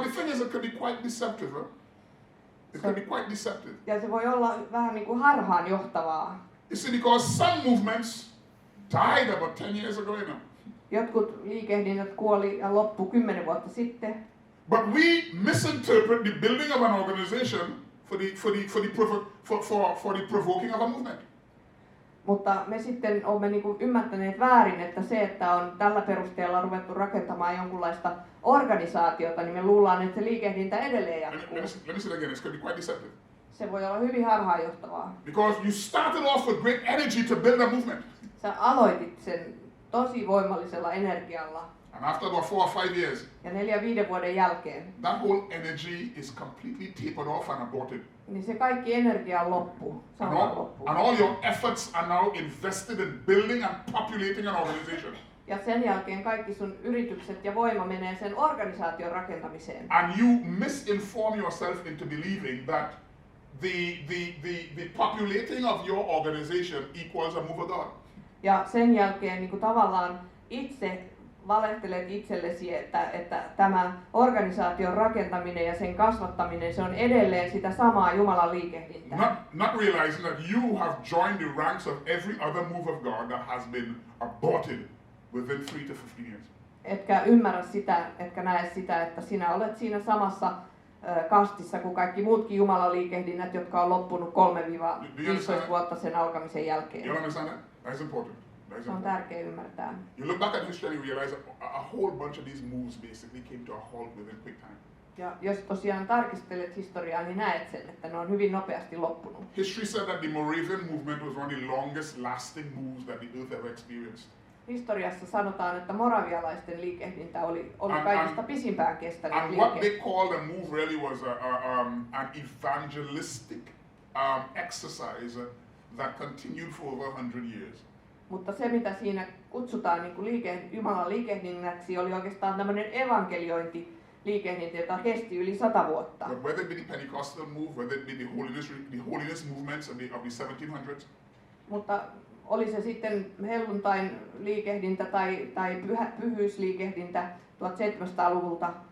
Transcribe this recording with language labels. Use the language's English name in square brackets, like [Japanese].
[English] Now the thing is, it can be quite deceptive. Huh? It can be quite deceptive. [Finnish] Ja se voi olla vähän niin kuin harhaan johtavaa. [English] You see, because some movements died about 10 years ago, you know. [Finnish] Jotkut liikehdinnät kuoli ja loppu 10 vuotta sitten. [English] But we misinterpret the building of an organization for the provoking of a movement. [Finnish] Mutta me sitten olemme niin kuin ymmärtäneet väärin, että se, että on tällä perusteella ruvettu rakentamaan jonkunlaista organisaatiota, niin me luullaan, että se liikehdintä edelleen jatkuu. [English] Let me say it again, it's going to be quite deceptive. [Finnish] Se voi olla hyvin harhaanjohtavaa. [English] Because you started off with great energy to build a movement. [Finnish] Sä aloitit sen tosi voimallisella energialla. [English] And after about 4 or 5 years, [Finnish] Ja 4-5 vuoden jälkeen, [English] that whole energy is completely tapered off and aborted. [Finnish] niin se kaikki energia on loppu. [English] And all your efforts are now invested in building and populating an organization. [Finnish] Ja sen jälkeen kaikki sun yritykset ja voima menee sen organisaation rakentamiseen. [English] And you misinform yourself into believing that the populating of your organization equals a move of God. [Finnish] Ja sen jälkeen niin kuin tavallaan itse valehtelet itsellesi, että tämä organisaation rakentaminen ja sen kasvattaminen, se on edelleen sitä samaa Jumalan liikehdintää. [English] Not realizing that you have joined the ranks of every other move of God that has been aborted within 3 to 15 years. [Finnish] Etkä ymmärrä sitä, etkä näe sitä, että sinä olet siinä samassa kastissa kuin kaikki muutkin Jumalan liikehdinnät, jotka on loppunut 3-15 vuotta sen alkamisen jälkeen. [English] You understand that? That's important. [Finnish] Se on tärkeää ymmärtää. [English] You look back at history and you realize a whole bunch of these moves basically came to a halt within quick time. [Finnish] Ja jos tosiaan tarkistelet historiaa, niin näet sen, että ne on hyvin nopeasti loppunut. [English] History said that the Moravian movement was one of the longest lasting moves that the earth ever experienced. [Finnish] Historiassa sanotaan, että moravialaisten liikehdintä oli kaikista pisimpään kestänyt [English] And what they [Finnish] liike. [English] called the move really was an evangelistic exercise that continued for over 100 years. [Finnish] Mutta se, mitä siinä kutsutaan niin kuin Jumalan liikehdinnäksi, oli oikeastaan tämmöinen evankeliointiliikehdintä, jota kesti yli 100 vuotta. [English] But whether it be the Pentecostal move, whether it be the holiness movements of the 1700s, [Finnish] Mutta oli se sitten helluntain liikehdintä tai pyhyysliikehdintä 1700-luvulta,